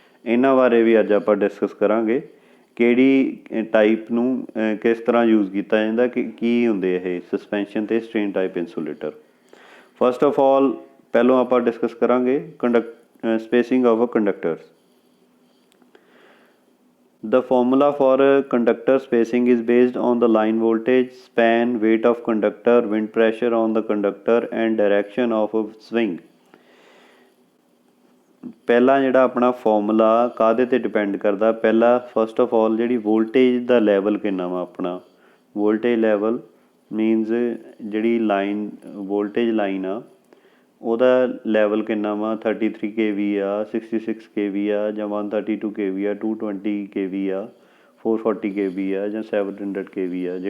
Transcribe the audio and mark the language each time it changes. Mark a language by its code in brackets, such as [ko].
[pa] ਇਹਨਾਂ ਬਾਰੇ ਵੀ ਅੱਜ ਆਪਾਂ ਡਿਸਕਸ ਕਰਾਂਗੇ ਕਿਹੜੀ ਟਾਈਪ ਨੂੰ ਕਿਸ ਤਰ੍ਹਾਂ ਯੂਜ਼ ਕੀਤਾ ਜਾਂਦਾ, ਕੀ ਹੁੰਦੇ ਇਹ ਸਸਪੈਂਸ਼ਨ ਅਤੇ strain type insulator. First of all ਪਹਿਲੋਂ ਆਪਾਂ ਡਿਸਕਸ ਕਰਾਂਗੇ [en] spacing of conductors. The formula for conductor spacing is based on the line voltage, span, weight of conductor, wind pressure on the conductor and direction of swing. [pa] ਪਹਿਲਾ ਜਿਹੜਾ ਆਪਣਾ formula ਕਾਹਦੇ 'ਤੇ depend ਕਰਦਾ, ਪਹਿਲਾ ਫਸਟ ਆਫ ਆਲ ਜਿਹੜੀ voltage ਦਾ level ਕਿੰਨਾ ਵਾ ਆਪਣਾ। ਵੋਲਟੇਜ ਲੈਵਲ ਮੀਨਸ ਜਿਹੜੀ ਲਾਈਨ ਵੋਲਟੇਜ ਲਾਈਨ ਆ ਉਹਦਾ ਲੈਵਲ ਕਿੰਨਾ ਵਾ, 33 kV ਆ, 66 kV ਆ, ਜਾਂ 132 kV ਆ, 220 kV ਆ, 440 kV ਆ, ਜਾਂ 700 kV ਆ।